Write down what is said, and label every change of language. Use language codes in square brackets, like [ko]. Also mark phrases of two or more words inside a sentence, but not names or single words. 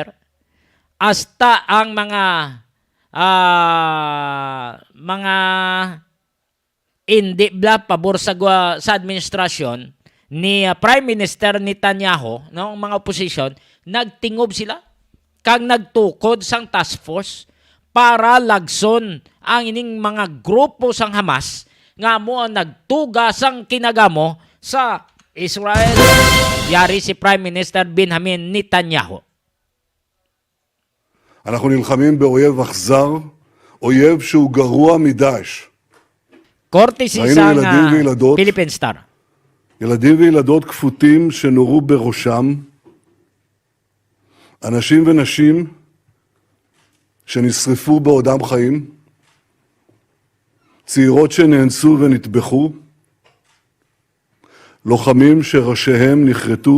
[hil] Hasta ang mga hindi bla pabor sa administrasyon ni [en] Prime Minister [hil] Netanyahu, no, mga opposition, nagtingob sila kang nagtukod sang [en] task force [hil] para lagson ang ining mga grupo sang Hamas nga mo ang nagtuga sang kinagamo sa Israel. Yari si [en] Prime Minister [hil] Benjamin Netanyahu. [he] אנחנו נלחמים באויב אכזר, אויב שהוא גרוע מדאעש. [hil] Courtesy [he] ראינו [hil] sang [he] ילדים וילדות. [hil] Philippine Star. [he] ילדים וילדות כפותים שנורו בראשם, אנשים ונשים שנשרפו בעודם חיים, צעירות שנאנסו ונטבחו, לוחמים שראשיהם נחרטו.